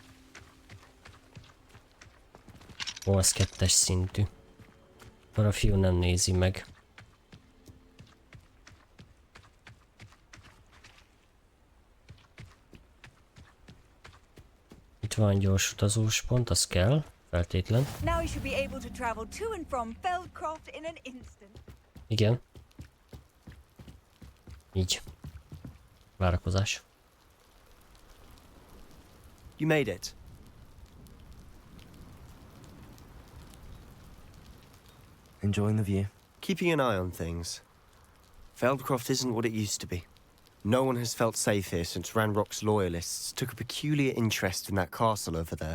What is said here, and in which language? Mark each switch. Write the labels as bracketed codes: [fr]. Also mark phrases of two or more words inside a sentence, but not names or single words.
[hu] Ó, az 2-es szintű. Akkor a fiú nem nézi meg. Itt van gyors utazós pont, az kell. Feltétlen. [en] Now you should be able to travel to and from Feldcroft in an instant. [hu] Igen. Így. Várakozás. [en] You made it. Enjoying the view? Keeping an eye on things. Feldcroft isn't what it used to be. No one has felt safe here since Ranrock's loyalists took a peculiar interest in that castle over there.